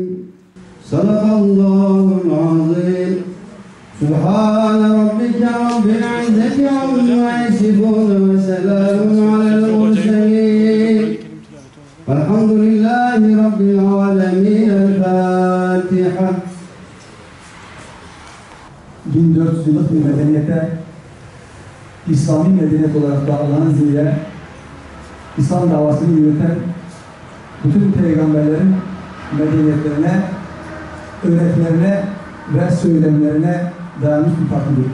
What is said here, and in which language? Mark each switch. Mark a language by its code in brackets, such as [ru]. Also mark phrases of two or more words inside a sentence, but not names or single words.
[ar] صدق الله العظيم. سبحان ربك رب العزة عما يصفون وسلام على المرسلين والحمد لله رب العالمين. الفاتحة. [tr] 1400 yıllık bir medeniyete, İslami medeniyet olarak da Allah'ın izniyle İslam davasını yürüten bütün peygamberlerin medeniyetlerine, öğretilerine ve söylemlerine dayanmış bir takımdır.